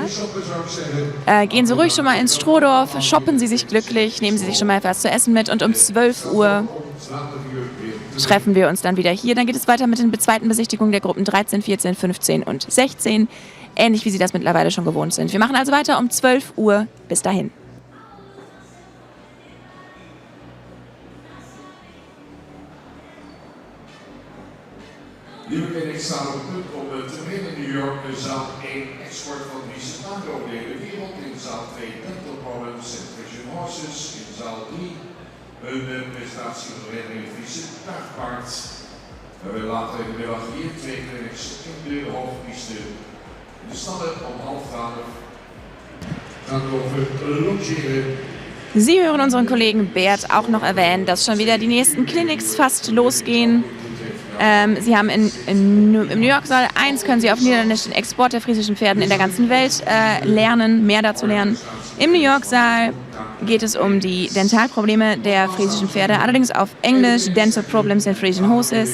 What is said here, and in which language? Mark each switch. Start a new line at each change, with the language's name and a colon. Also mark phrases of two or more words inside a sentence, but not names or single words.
German: Gehen Sie ruhig schon mal ins Strohdorf, shoppen Sie sich glücklich, nehmen Sie sich schon mal etwas zu essen mit und um 12 Uhr treffen wir uns dann wieder hier. Dann geht es weiter mit den zweiten Besichtigungen der Gruppen 13, 14, 15 und 16. Ähnlich wie Sie das mittlerweile schon gewohnt sind. Wir machen also weiter um 12 Uhr. Bis dahin.
Dutch: Lieve ik sta op het punt om te beginnen in New York de zaal 1 export van Wiesbaden over de hele wereld. In zaal 2 Dental Problems en Frisian Horses. In zaal 3 een presentatie van de Vereniging Friese Tuigpaard. We hebben later in de middag hier 2 clinics in de hoofdpiste. In de stallen om 11:30 gaan we over logeren.
German: Sie hören unseren Kollegen Bert auch noch erwähnen, dass schon wieder die nächsten Clinics fast losgehen. Sie haben im New York Saal 1 können Sie auf Niederländisch den Export der friesischen Pferden in der ganzen Welt lernen, mehr dazu lernen. Im New York Saal geht es um die Dentalprobleme der friesischen Pferde, allerdings auf Englisch, Dental Problems in Frisian Horses.